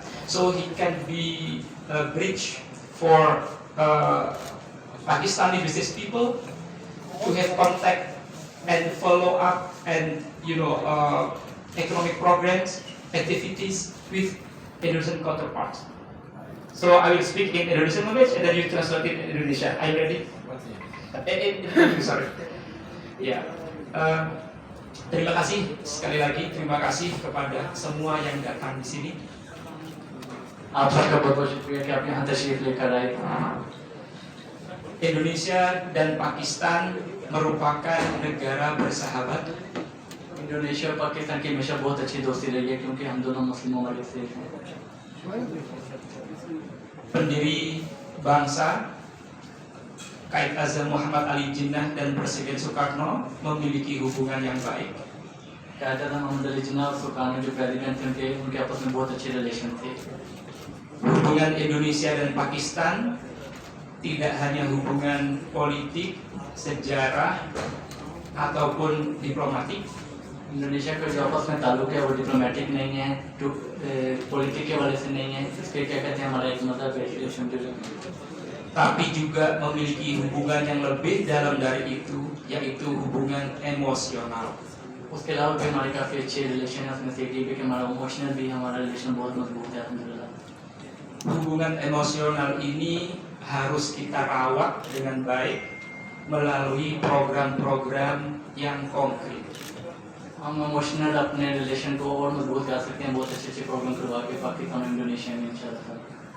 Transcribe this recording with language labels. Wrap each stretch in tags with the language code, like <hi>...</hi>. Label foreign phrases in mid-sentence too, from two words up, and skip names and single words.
<en>So he can be a bridge for Pakistani business people to have contact and follow up and economic programs, activities with Indonesian counterparts. So I will speak in Indonesian language and then you translate it in Indonesia. Are you ready? Sorry.</en> <id>Ya, terima kasih sekali lagi, terima kasih kepada semua yang datang di sini.</id> <ur>آپ سب کا بہت بہت شکریہ کہ آپ نے یہاں تشریف لے کر آئے.</ur> <id>Indonesia dan Pakistan merupakan negara bersahabat.</id> <ur>انڈونیشیا اور پاکستان کی ہمیشہ بہت اچھی دوستی رہی ہے کیونکہ ہم دونوں مسلم ممالک سے ہیں.</ur> <id>Pendiri bangsa Qaid Azam Muhammad Ali Jinnah dan Presiden Soekarno memiliki hubungan yang baik.</id> <ur>قائد اعظم محمد علی جناح اور سوکانو جو پریزیڈنٹ تھے ان کے آپس میں بہت اچھے ریلیشن تھے.</ur> <id>Hubungan Indonesia dan Pakistan tidak hanya hubungan politik, sejarah, ataupun diplomatik.</id> <ur>انڈونیشیا کا جو آپس میں تعلق ہے وہ ڈپلومیٹک نہیں ہے، پولیٹک کے والے سے نہیں ہے، اس کے کیا کہتے ہیں ہمارا ایک مذہب ریلیشن</ur> <id>tapi juga memiliki hubungan yang lebih dalam dari itu, yaitu hubungan emosional.</id> <ur>اس کے علاوہ بھی ہمارے کافی اچھے ریلیشن ہے، اس میں سے ایک بھی کہ ہمارا ایموشنل بھی ہمارا ریلیشن بہت مضبوط ہے الحمدللہ.</ur> <id>Hubungan emosional ini harus kita rawat dengan baik melalui program-program yang konkret.</id> <ur>ہم ایموشنل اپنے ریلیشن کو اور مضبوط کر سکتے ہیں بہت اچھے اچھے پروگرام کروا کے پاکستان اور انڈونیشیا میں ان شاء اللہ.</ur>